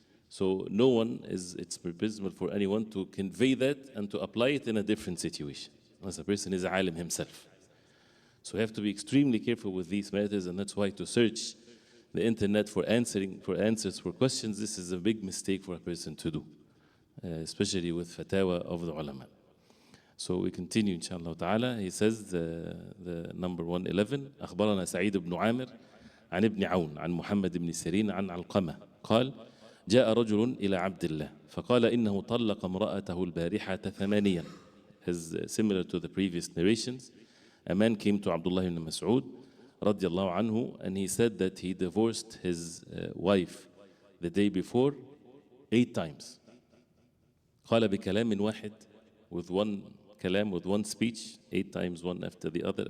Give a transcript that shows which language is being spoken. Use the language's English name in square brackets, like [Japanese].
[English] So no one it's permissible for anyone to convey that and to apply it in a different situation, unless a person is a alim himself. So we have to be extremely careful with these matters, and that's why to search the internet for answers for questions, this is a big mistake for a person to do, especially with fatwa of the ulama. So we continue inshallah ta'ala. He says the number 111, [Arabic] أخبرنا سعيد بن عامر عن ابن عون عن محمد بن سيرين عن علقمة قال جاء رجل إلى عبد الله فقال إنه طلق امرأته البارحة 8. [English] As similar to the previous narrations, a man came to Abdullah ibn Mas'ud radiallahu anhu, and he said that he divorced his wife the day before 8 times. [Arabic] قال بكلام واحد, [English] with one kalam, with one speech, 8 times one after the other.